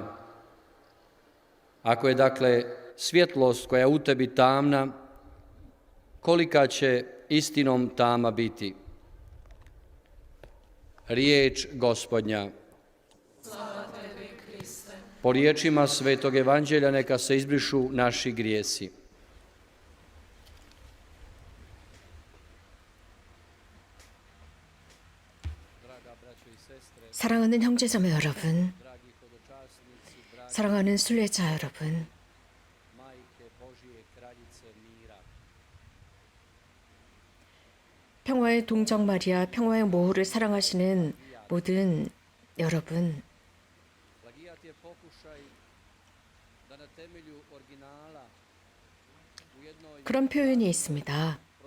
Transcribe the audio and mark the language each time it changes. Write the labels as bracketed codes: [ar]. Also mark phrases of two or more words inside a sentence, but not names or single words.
[hr] Ako je dakle svjetlost koja je u tebi tamna, kolika će istinom tama biti? Riječ Gospodnja. Slava tebi, Kriste. Po riječima Svetog Evanđelja neka se izbrišu naši grijesi. [ko] 사랑하는 형제자매 여러분, 사랑하는 순례자 여러분, 평화의 동정 마리아, 평화의 모후를 사랑하시는 모든 여러분, 그런 표현이 있습니다.